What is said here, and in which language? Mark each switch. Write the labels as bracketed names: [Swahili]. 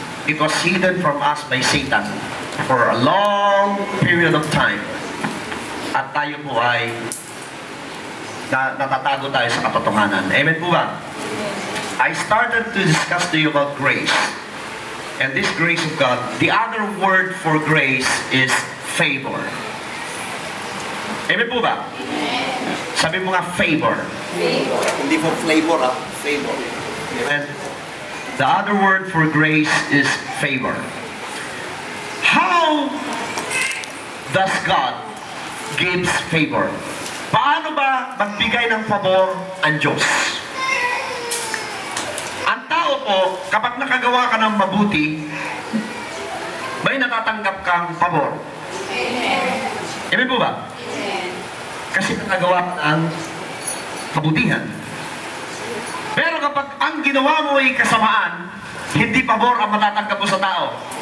[English] It was hidden from us by Satan for a long period of time. [Filipino] At tayo po ay natatago tayo sa katotohanan. Amen po ba? [English] I started to discuss to you about grace. And this grace of God, the other word for grace is favor. [Filipino] Amen po ba? Sabi mo nga favor. Favor. Hindi po flavor, favor. [English] And the other word for grace is favor. How does God gives favor? [Filipino] Paano ba magbigay ng pabor ang Diyos? Ang tao po, kapag nakagawa ka ng mabuti, may natatanggap kang pabor. Amen po ba? Kasi nakagawa ka ng kabutihan. Pero kapag ang ginawa mo ay kasamaan, hindi pabor ang matatanggap mo sa tao.